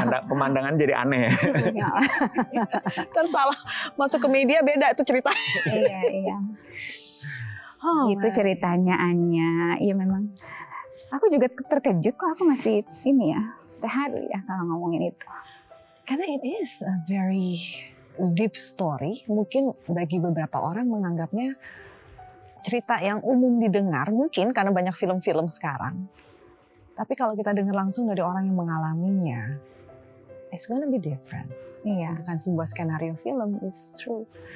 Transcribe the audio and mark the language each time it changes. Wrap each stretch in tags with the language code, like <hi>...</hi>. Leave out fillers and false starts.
<id>Pemandangan jadi aneh. Tersalah. Masuk ke media beda itu cerita. Iya. Itu ceritanya Anya. Iya memang. Aku juga terkejut kok, aku masih terharu ya kalau ngomongin itu. Karena</id> <en>it is a very deep story.</en> <id>Mungkin bagi beberapa orang menganggapnya cerita yang umum didengar, mungkin karena banyak film-film sekarang. Tapi kalau kita dengar langsung dari orang yang mengalaminya,</id> <en>it's gonna be different.</en> <id>Iya. Bukan sebuah skenario film,</id> <en>it's true.</en>